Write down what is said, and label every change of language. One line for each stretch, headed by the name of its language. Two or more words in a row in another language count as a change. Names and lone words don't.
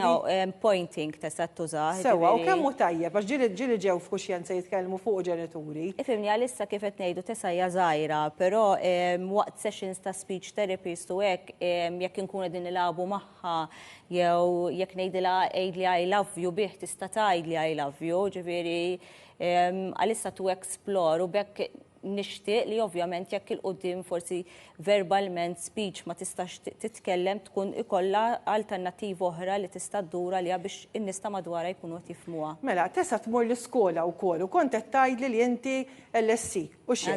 Maltese: No, pointing tista' tuża. Sewwa, u kemm hu tajjeb għax ġieli ġew f'kuxjenza jitkellmu fuq ġenituri. Ifhimni għalissa kif qed ngħidu tesa hija żgħira, però waqt sessions ta'
English: speech therapist
Maltese: u hekk jekk inkunu qegħdin nilagħbu magħha jew jekk ngħidilha għejdli
English: I love you
Maltese: bih tista' tgħidli
English: I love you,
Maltese: ġifieri għalissa
English: to explore
Maltese: u bekk nixtieq li ovvjament jekk il-qudiem forsi verbalment speech ma tistax titkellem tkun ikollha alternattiva oħra li tista' ddura liha biex in-nies ta' madwarha jkunu qed jifhmuha. Mela, tesa tmur l-iskola wkoll u kont qed tgħidli li inti LSC u x'hekk.